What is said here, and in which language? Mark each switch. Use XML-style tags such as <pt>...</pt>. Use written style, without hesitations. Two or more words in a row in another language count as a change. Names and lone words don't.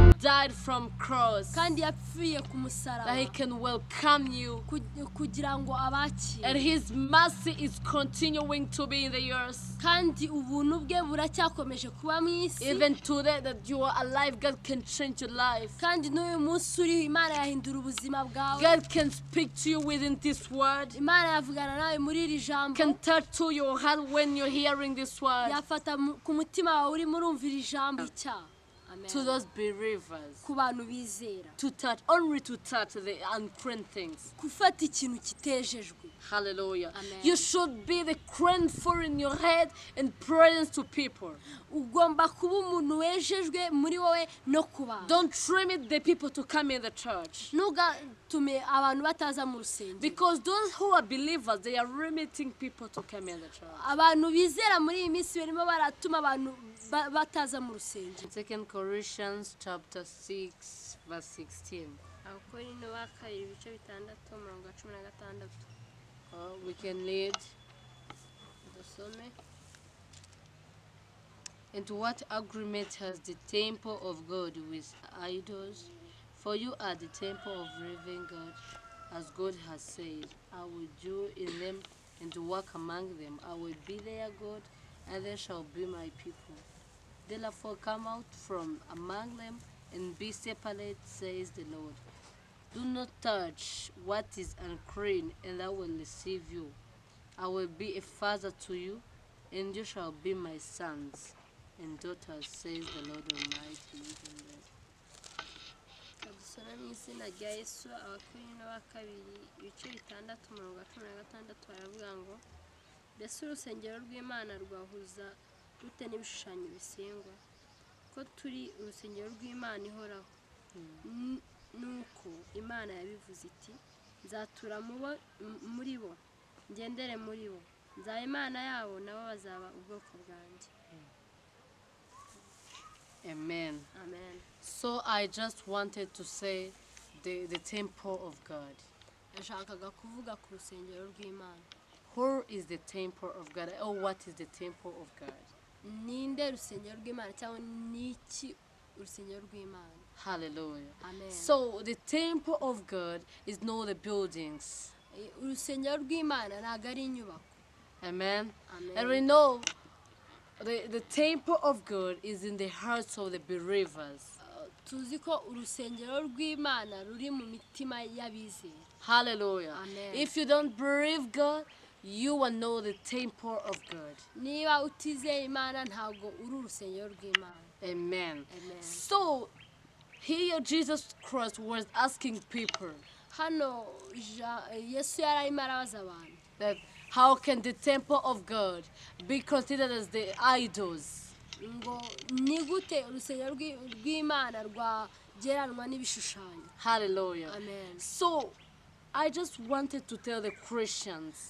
<en>died from cross,</en> <rw>kandi yapfiye ku musaraba</rw> <en>that he can welcome you,</en> <rw>kugira ngo abakire,</rw> <en>and his mercy is continuing to be in the earth.</en> <rw>kandi ubuntu bwe buracyakomeje kuba mu isi.</rw> <en>Even today that you are alive, God can change your life.</en> <rw>kandi n'uyu munsi uriho Imana yahindura ubuzima bwawe.</rw> <en>God can speak to you within this word,</en> <rw>Imana yavugana nawe muri iri jambo,</rw> <en>can touch to your heart when you're hearing this word.</en> <rw>yafata ku mutima wawe urimo urumvira ijambo icyaha.</rw> <en>To those believers,</en> <rw>ku bantu bizera,</rw> <en>to touch, only to touch the unclean things.</en> <rw>gufata ikintu kitejejwe. Hallelujah. Amen.</rw> <en>You should be the crown for in your head and presence to people.</en> <rw>ugomba kuba umuntu wejejwe muri wowe no ku bantu.</rw> <en>Don't limit the people to come in the church,</en> <rw>ntugatume abantu bataza mu rusengero,</rw> <en>because those who are believers, they are limiting people to come in the church.</en> <rw>abantu bizera muri iyi minsi barimo baratuma abantu bataza mu rusengero.</rw> <en>2 Corinthians chapter 6 verse 16.</en> <rw>Abakorinto ba kabiri ibice bitandatu umurongo wa 16.</rw> <en>We can read.</en> <rw>dusome.</rw> <en>And what agreement has the temple of God with idols? For you are the temple of living God, as God has said, I will dwell in them and walk among them. I will be their God, and they shall be my people. Therefore come out from among them and be separate, says the Lord. Do not touch what is unclean, and I will receive you. I will be a father to you, and you shall be my sons and daughters, says the Lord Almighty.</en> <rw>Dusome mu izina rya Yesu. Abakorinto ba kabiri ibice bitandatu umurongo wa 16 baravuga ngo, mbese urusengero rw'Imana rwahuza rute n'ibishushanyo bisengwa? Ko turi urusengero rw'Imana ihoraho. Nuko Imana yabivuze iti, nzatura muri bo, ngendere muri bo, nzaba Imana yabo, nabo bazaba ubwoko bwanjye. Amen. Amen.</rw> <en>So I just wanted to say the temple of God.</en> <rw>Nashakaga kuvuga ku rusengero rw'Imana.</rw> <en>Who is the temple of God? Or what is the temple of God?</en> <rw>Ninde rusengero rw'Imana cyangwa niki urusengero rw'Imana? Hallelujah. Amen.</rw> <en>So the temple of God is not the buildings.</en> <rw>Urusengero rw'Imana ntago ari inyubako. Amen. Amen.</rw> <en>And we know the temple of God is in the hearts of the believers.</en> <rw>Tuzi ko urusengero rw'Imana ruri mu mitima y'abizera. Hallelujah. Amen.</rw> <en>If you don't believe God, you will know the temple of God.</en> <rw>Niba utizeye Imana ntago uri urusengero rw'Imana. Amen. Amen.</rw> <en>So here Jesus Christ was asking people</en> <rw>Hano Yesu yararimo arabaza abantu</rw> <en>that how can the temple of God be considered as the idols?</en> <rw>ngo ni gute urusengero rw'Imana rwageranwa n'ibishushanyo. Hallelujah. Amen.</rw> <en>So I just wanted to tell the Christians,</en>